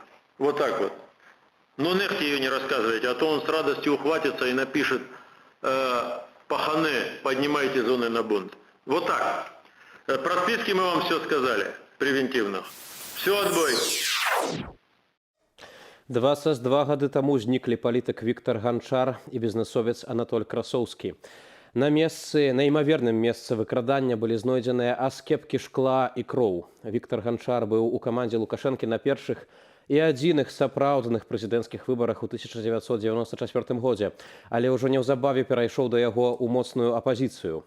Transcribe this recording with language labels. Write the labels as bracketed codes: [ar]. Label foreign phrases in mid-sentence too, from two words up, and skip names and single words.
[ru] Вот так вот. Но нехте ее не рассказывайте, а то он с радостью ухватится и напишет паханы, поднимайте зоны на бунт. Вот так. Про списки мы вам все сказали, превентивно. Все, отбой. [be] 22 гады таму зніклі палітык Віктор Ганчар і бізнесовец Анатоль Красоўскі. На імаверным месцы выкрадання былі знойдзеныя аскепкі шкла і кроў. Віктор Ганчар быў у камандзе Лукашэнкі на першых і адзіных сапраўдных прэзідэнцкіх выбарах у 1994 годзе, але ўжо неўзабаве перайшоў да яго ў моцную апазіцыю.